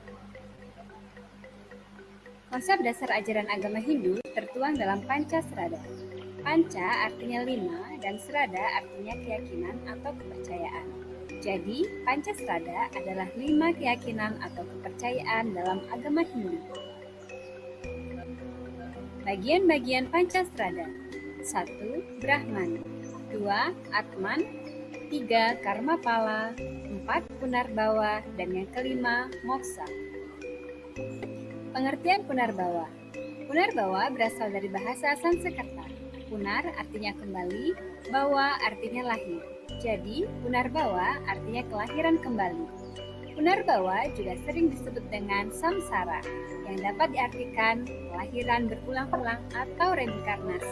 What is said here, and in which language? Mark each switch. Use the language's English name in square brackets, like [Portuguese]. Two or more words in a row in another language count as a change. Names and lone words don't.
[Indonesian] Konsep dasar ajaran agama Hindu tertuang dalam Pancasrada. Panca artinya 5 dan Srada artinya keyakinan atau kepercayaan. Jadi, Pancasrada adalah 5 keyakinan atau kepercayaan dalam agama Hindu. Bagian-bagian Pancasrada. 1. Brahman. 2. Atman. 3. Karma pala. 4. Punarbawa. Dan yang kelima, moksa. Pengertian punarbawa. Punarbawa berasal dari bahasa Sanskerta. Punar artinya kembali, bawa artinya lahir. Jadi, punarbawa artinya kelahiran kembali. Punarbawa juga sering disebut dengan samsara, yang dapat diartikan kelahiran berulang-ulang atau reinkarnasi.